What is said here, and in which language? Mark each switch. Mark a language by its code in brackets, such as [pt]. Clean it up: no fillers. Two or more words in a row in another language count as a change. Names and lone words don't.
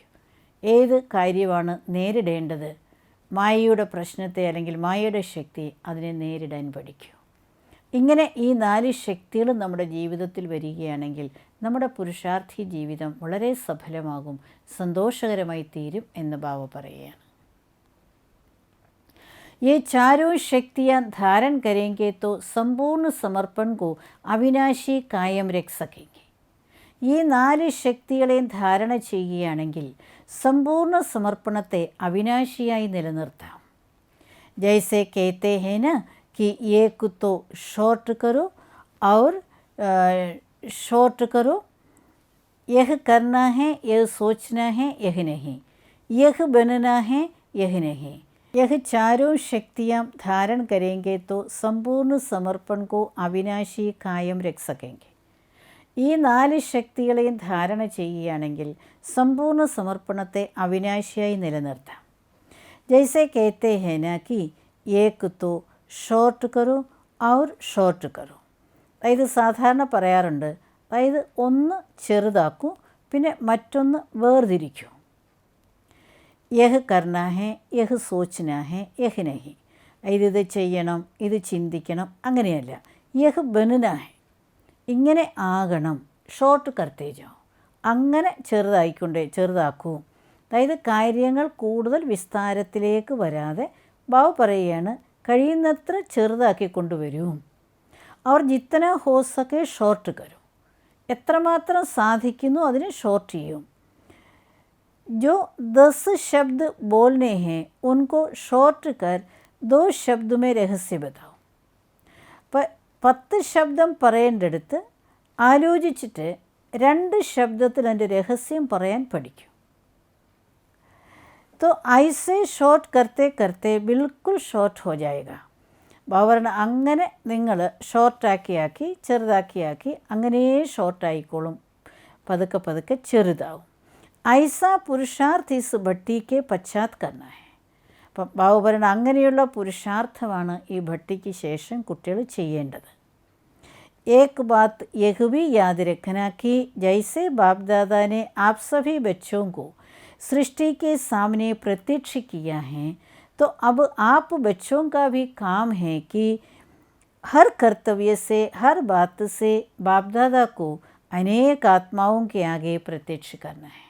[ml] ഏത് കാര്യമാണ് നേരിടേണ്ടത്, മായയുടെ പ്രശ്നത്തെ അല്ലെങ്കിൽ മായയുടെ ശക്തി, അതിനെ നേരിടാൻ പഠിക്കൂ. ഇങ്ങനെ ഈ 4 ശക്തികളും നമ്മുടെ ജീവിതത്തിൽ വരികയാണെങ്കിൽ നമ്മുടെ പുരുഷാർത്ഥി ജീവിതം വളരെ സഫലമാകും, സന്തോഷകരമായി തീരും എന്ന് ബാബ പറയുകയാണ്. [hi] ये चारों शक्तियाँ धारण करेंगे तो संपूर्ण समर्पण को अविनाशी कायम रख सकेंगे. [ml] ഈ 4 ശക്തികളെയും ധാരണ ചെയ്യുകയാണെങ്കിൽ സമ്പൂർണ്ണ സമർപ്പണത്തെ അവിനാശിയായി നിലനിർത്താം. [hi] ജൈസെ कहते हैं ना कि एक तो शॉर्ट करो और शॉर्ट करो, यह करना है, यह सोचना है, यह नहीं, यह बनना है, यह नहीं. यह चारों शक्तियाँ धारण करेंगे तो संपूर्ण समर्पण को अविनाशी कायम रख सकेंगे. [ml] ഈ 4 ശക്തികളെയും ധാരണ ചെയ്യുകയാണെങ്കിൽ സമ്പൂർണ്ണ സമർപ്പണത്തെ അവിനാശിയായി നിലനിർത്താം. [hi] ജൈസെ कहते हैं ना कि एक तो शॉर्ट करो और शॉर्ट करो. [ml] അതായത് സാധാരണ പറയാറുണ്ട്, അതായത് ഒന്ന് ചെറുതാക്കൂ, പിന്നെ മറ്റൊന്ന് വേർതിരിക്കൂ. [hi] यह करना है, यह सोचना है, यह नहीं. [ml] അതായത് ഇത് ചെയ്യണം, ഇത് ചിന്തിക്കണം, അങ്ങനെയല്ല. [hi] यह बनना है, [ml] ഇങ്ങനെ ആകണം. [hi] शॉर्ट करते जाओ, [ml] അങ്ങനെ ചെറുതാക്കൂ. അതായത് കാര്യങ്ങൾ കൂടുതൽ വിസ്താരത്തിലേക്ക് വരാതെ ബാബു പറയുകയാണ്, കഴിയുന്നത്ര ചെറുതാക്കി കൊണ്ടുവരൂ. അവർ [hi] जितना हो सके [ml] ഷോർട്ട് കരും, എത്രമാത്രം സാധിക്കുന്നു അതിനെ ഷോർട്ട് ചെയ്യും. [hi] जो 10 शब्द बोलने हैं उनको शॉर्ट कर 2 शब्द में रहस्य बताओ. [ml] അപ്പം 10 ശബ്ദം പറയേണ്ടടുത്ത് ആലോചിച്ചിട്ട് 2 ശബ്ദത്തിൽ അതിൻ്റെ രഹസ്യം പറയാൻ പഠിക്കും. [hi] तो ऐसे शॉर्ट करते करते बिल्कुल शॉर्ट हो जाएगा. [ml] ബാബറിന് അങ്ങനെ നിങ്ങൾ ഷോർട്ടാക്കിയാക്കി ചെറുതാക്കിയാക്കി അങ്ങനെ ഷോർട്ടായിക്കോളും, പതുക്കെ പതുക്കെ ചെറുതാവും. [hi] ऐसा पुरुषार्थ इस भट्टी के पश्चात करना है. [ml] അപ്പം ബാബു പറയുന്ന അങ്ങനെയുള്ള പുരുഷാർത്ഥമാണ് ഈ ഭട്ടിക്ക് ശേഷം കുട്ടികൾ ചെയ്യേണ്ടത്. [hi] एक बात यह भी याद रखना कि जैसे बाप दादा ने आप सभी बच्चों को सृष्टि के सामने प्रत्यक्ष किया है, तो अब आप बच्चों का भी काम है कि हर कर्तव्य से, हर बात से बाप दादा को अनेक आत्माओं के आगे प्रत्यक्ष करना है.